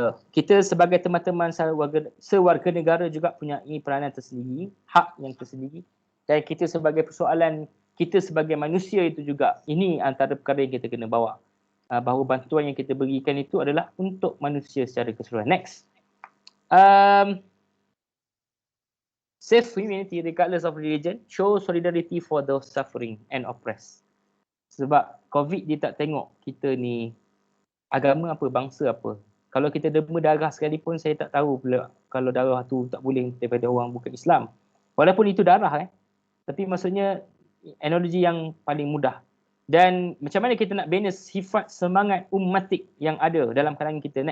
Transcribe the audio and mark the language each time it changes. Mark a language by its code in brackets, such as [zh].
[ms] Kita sebagai teman-teman sewarga negara juga punya peranan tersendiri, hak yang tersendiri, dan kita sebagai persoalan kita sebagai manusia itu juga, ini antara perkara yang kita kena bawa, bahawa bantuan yang kita berikan itu adalah untuk manusia secara keseluruhan. [en] Next, save humanity regardless of religion, show solidarity for those suffering and oppressed. [ms] Sebab COVID dia tak tengok kita ni agama apa, bangsa apa. Kalau kita derma darah sekalipun, saya tak tahu pula kalau darah tu tak boleh daripada orang bukan Islam. Walaupun itu darah tapi maksudnya analogi yang paling mudah. Dan macam mana kita nak bina sifat semangat ummatik yang ada dalam kalangan kita.